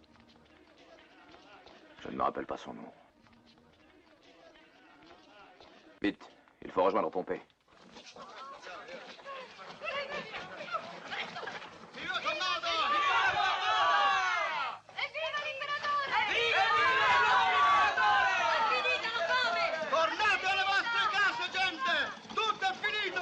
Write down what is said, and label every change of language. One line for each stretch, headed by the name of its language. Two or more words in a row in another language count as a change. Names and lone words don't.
French: Je ne me rappelle pas son nom. Vite, il faut rejoindre Pompée.
Italian: Tornate alle vostre case, gente! Tutto è finito!